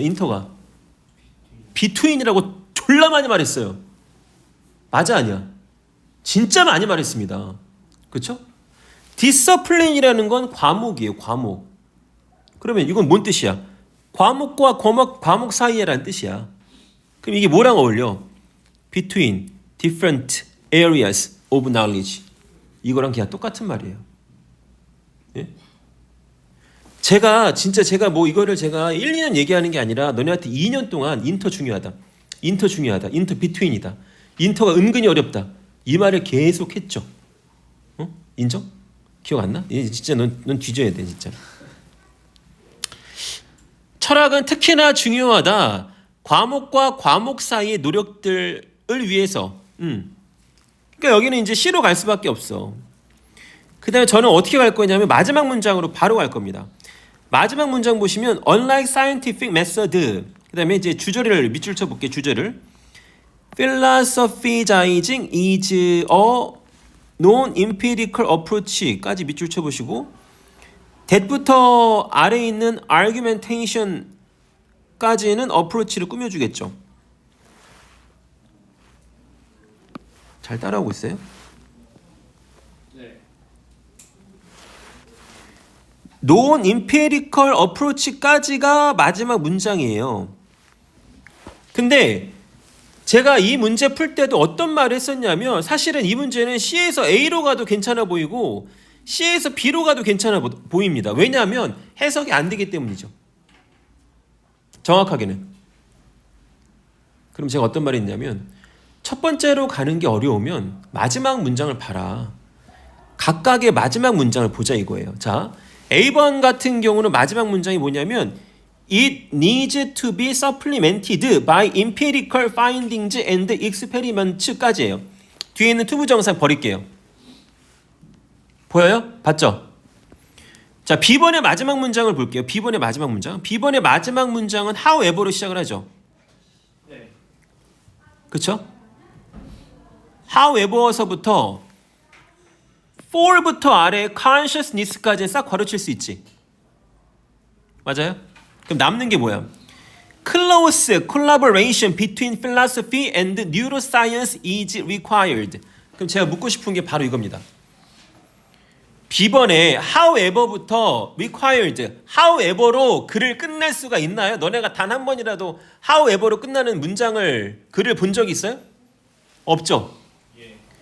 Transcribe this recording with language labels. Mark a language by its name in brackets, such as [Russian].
[Korean] 인터가 between이라고 졸라 많이 말했어요. 맞아 아니야? 진짜 많이 말했습니다. 그렇죠? discipline이라는 건 과목이에요. 과목. 그러면 이건 뭔 뜻이야? 과목과 과목 사이에라는 뜻이야. 그럼 이게 뭐랑 어울려? [English] between different areas of knowledge. [Korean] 이거랑 그냥 똑같은 말이에요. 예? 제가 뭐 이거를 제가 1, 2년 얘기하는 게 아니라 너네한테 2년 동안 인터 중요하다. 인터 between이다. 인터가 은근히 어렵다. 이 말을 계속 했죠. 어? 인정? 기억 안 나? 진짜 넌 뒤져야 돼, 진짜. 철학은 특히나 중요하다. 과목과 과목 사이의 노력들을 위해서. 그러니까 여기는 이제 C로 갈 수밖에 없어. 그 다음에 저는 어떻게 갈 거냐면 마지막 문장으로 바로 갈 겁니다. 마지막 문장 보시면 [English] unlike scientific method. [Korean] 그 다음에 이제 주절을 밑줄 쳐볼게요. 주절을. [English] philosophizing is a non-empirical approach [Korean] 까지 밑줄 쳐보시고 that부터 아래에 있는 argumentation까지는 approach를 꾸며주겠죠. 잘 따라오고 있어요? 네. non-empirical approach까지가 마지막 문장이에요. 근데 제가 이 문제 풀 때도 어떤 말을 했었냐면 사실은 이 문제는 C에서 A로 가도 괜찮아 보이고 C에서 B로 가도 괜찮아 보입니다. 왜냐하면 해석이 안 되기 때문이죠. 정확하게는. 그럼 제가 어떤 말을 했냐면 첫 번째로 가는 게 어려우면 마지막 문장을 봐라. 각각의 마지막 문장을 보자 이거예요. 자, A번 같은 경우는 마지막 문장이 뭐냐면 [English] It needs to be supplemented by empirical findings and experiments까지예요. [Korean] 뒤에 있는 투부정사 버릴게요. 보여요? 봤죠? 자, B번의 마지막 문장을 볼게요. B번의 마지막 문장. B번의 마지막 문장은 however로 시작을 하죠. 네. 그렇죠? however서부터 for부터 아래 consciousness까지 싹 가르칠 수 있지. 맞아요? 그럼 남는 게 뭐야? [English] Close collaboration between philosophy and neuroscience is required. [Korean] 그럼 제가 묻고 싶은 게 바로 이겁니다. B번에 however부터 required, however로 글을 끝낼 수가 있나요? 너네가 단 한 번이라도 however로 끝나는 문장을 글을 본 적이 있어요? 없죠? 예.